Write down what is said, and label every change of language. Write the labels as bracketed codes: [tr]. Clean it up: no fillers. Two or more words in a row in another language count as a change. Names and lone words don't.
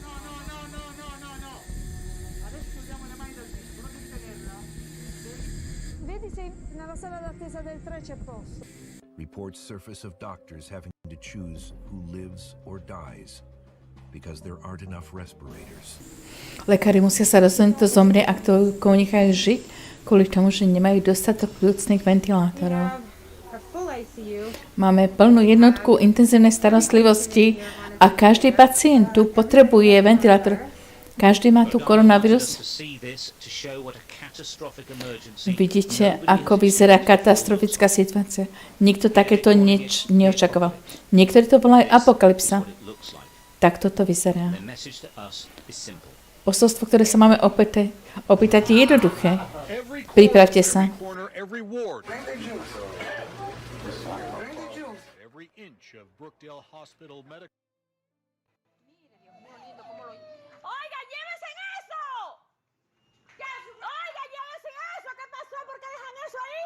[en] Reports surface of doctors having to choose who lives or dies because there aren't enough respirators. [sk] Lekári musia sa rozhodnúť, kto zomrie a kto koho nechajú žiť, kvôli tomu, že nemajú dostatok plúcnych ventilátorov. Máme plnú jednotku intenzívnej starostlivosti a každý pacient tu potrebuje ventilátor. Každý má tu koronavírus. Vidíte, ako vyzerá katastrofická situácia. Nikto takéto nič neočakoval. Niektorí to volajú apokalypsa. Tak toto vyzerá. Posolstvo, ktoré sa máme opýtať, je jednoduché. Pripravte sa. [es] Oiga, llévense eso. Oiga, llévense eso. ¿Qué pasó? ¿Por qué dejan eso ahí?